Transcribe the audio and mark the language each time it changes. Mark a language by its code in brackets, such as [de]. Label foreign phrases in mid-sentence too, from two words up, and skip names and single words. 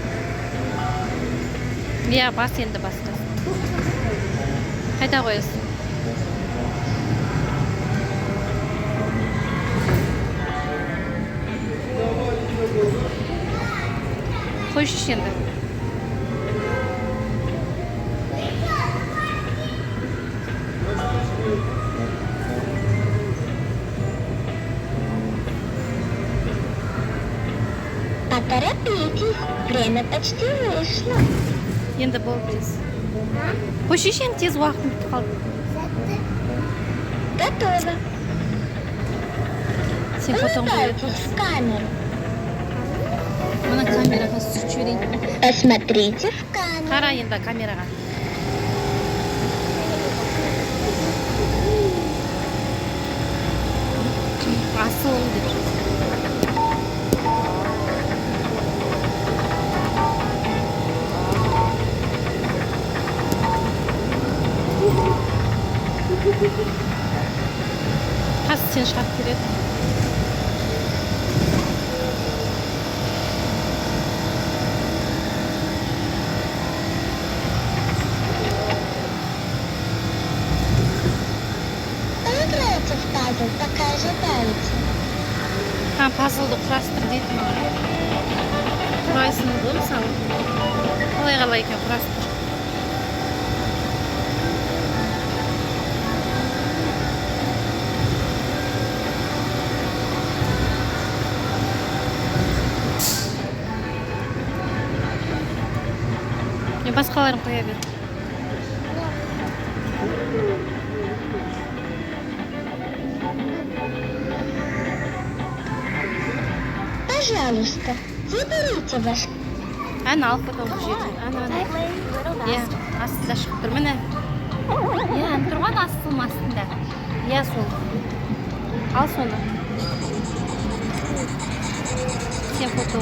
[kk] Иә, бас енді басқа. Қайда қоясың? Қойшы енді. [ru] Поторопитесь, время почти вышло. [kk] Енді болып кез. Қойшы енді тез уақытым бітіп қалды. [ru] Готово. [kk] Сен фотоңды [ru] Улыбайтесь [kk] берет. [ru] в камеру. [kk] Мына камераға сүртші дейін. [ru] Посмотрите в камеру. [kk] Қара енді камераға. Асыл деп жазды. Қазір сен шығарып береді. [ru] Поиграйте в пазл, пока ожидаете. [kk] Пазлды құрастыр дейді маған. Құрайсың ғой мысалы. Қалай екен құрастыр. Басқаларын қоя бер. [ru] Пожалуйста, заберите ваш... [kk] Әні алып потом жерден. Иә, астында шығып тұр. Міне. Иә, әні тұрған астың астында. Иә, сол. Ал соны. Сен фото.